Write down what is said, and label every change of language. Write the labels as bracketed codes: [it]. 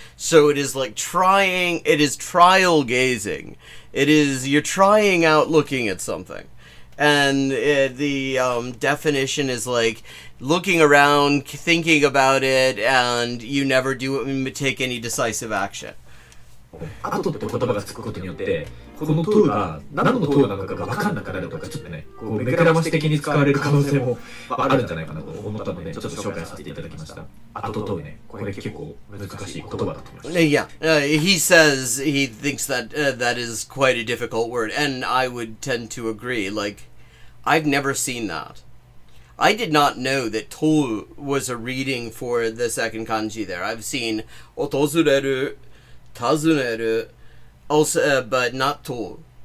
[en] So it is like trying, it is trial gazing. It is, you're trying out looking at something. And the definition is like looking around, thinking about it, and you never take any decisive action. [ja] 後って言葉がつくことによって、この塔が何の塔なのかが分かんなくなるとか、ちょっとね、こう目くらまし的に使われる可能性もあるんじゃないかなと思ったので、ちょっと紹介させていただきました。後塔ね、これ結構難しい言葉だと思います。 [en] Yeah, he says he thinks that that is quite a difficult word, and I would tend to agree. Like, I've never seen that. I did not know that to was a reading for the second kanji there. I've seen otozureru, tazuneru, also, but not to.